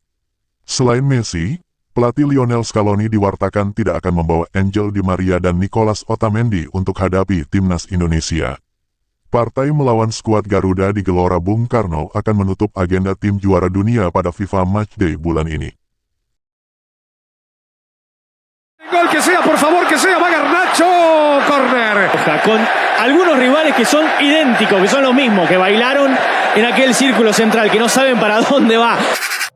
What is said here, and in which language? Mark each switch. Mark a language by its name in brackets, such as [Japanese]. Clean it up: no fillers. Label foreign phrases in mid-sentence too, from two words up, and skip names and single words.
[Indonesian] Selain Messi, pelatih Lionel Scaloni diwartakan tidak akan membawa Angel Di Maria dan Nicolas Otamendi untuk hadapi timnas Indonesia. Partai melawan skuad Garuda di Gelora Bung Karno akan menutup agenda tim juara dunia pada FIFA Matchday bulan ini. [Spanish] Gol que sea, por favor, que sea, va Garnacho, córner. Con algunos rivales que son idénticos, que son los mismos que bailaron en aquel círculo central, que no saben para dónde va.